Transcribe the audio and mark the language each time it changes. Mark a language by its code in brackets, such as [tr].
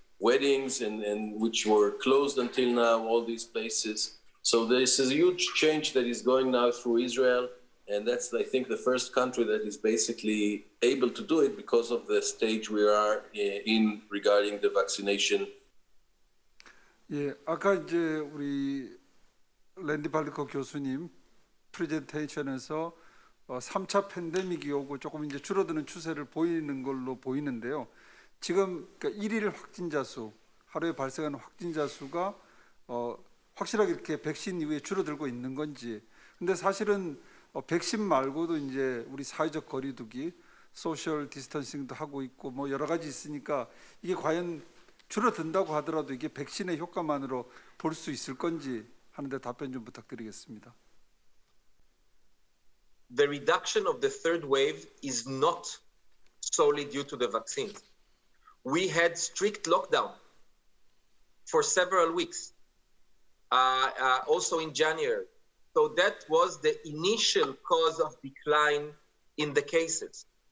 [en] weddings and which were closed until now, all these places. So this is a huge change that is going now through Israel. And that's, I think, the first country that is basically able to do it because of the stage we are in regarding the vaccination. [ko] 예, 아까 이제 우리 랜디 발리코 교수님 프레젠테이션에서 3차 팬데믹이 오고 조금 이제 줄어드는 추세를 보이는 걸로 보이는데요. 지금 그러니까 1일 확진자 수, 하루에 발생하는 확진자 수가 확실하게 이렇게 백신 이후에 줄어들고 있는 건지. 근데 사실은 백신 말고도 이제 우리 사회적 거리두기, 소셜 디스턴싱도 하고 있고 뭐 여러 가지 있으니까 이게 과연 줄어든다고 하더라도 이게 백신의 효과만으로 볼 수 있을 건지 하는데 답변 좀 부탁드리겠습니다. [en] The reduction of the third wave is not solely due to the vaccines. We had strict lockdown for several weeks, also in January. So that was the initial cause of decline in the cases.